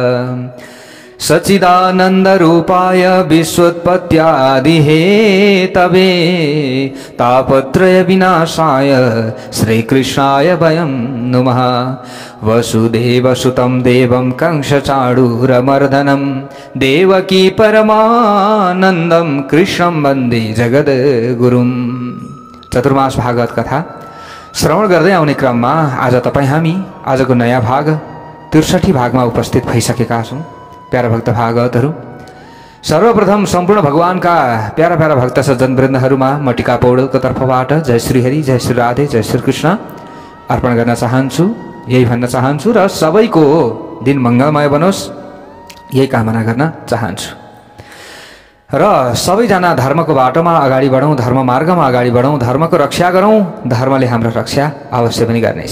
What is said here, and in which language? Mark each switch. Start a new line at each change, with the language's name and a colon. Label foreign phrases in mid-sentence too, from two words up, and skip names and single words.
Sanskrit: सच्चिदानंद रूपाय विश्वोत्पत्त्यादि हेतवे तापत्रय विनाशाय श्रीकृष्णाय वयं नुमः। वसुदेवसुतं देवं कंसचाणूरमर्दनं देवकी परमानन्दं कृष्णं वन्दे जगद्गुरुं।
Nepali: चतुर्मास भागवत कथा श्रवण गर्दै आउने क्रममा आज तपाईं हामी आजको नयाँ भाग 63 भागमा उपस्थित भइसकेका छौं। प्यारा भक्त भागवतहरू, सर्वप्रथम सम्पूर्ण भगवानका प्यारा प्यारा भक्त सज्जनवृन्दहरूमा म टिका पौडेलको तर्फबाट जय श्री हरि, जय श्री राधे, जय श्री कृष्ण अर्पण गर्न चाहन्छु। यही भन्न चाहन्छु र सबैको दिन मङ्गलमय बनोस् यही कामना गर्न चाहन्छु। र सबैजना धर्मको बाटोमा अगाडि बढौँ, धर्म मार्गमा अगाडि बढौँ, धर्मको रक्षा गरौँ, धर्मले हाम्रो रक्षा अवश्य पनि गर्नेछ।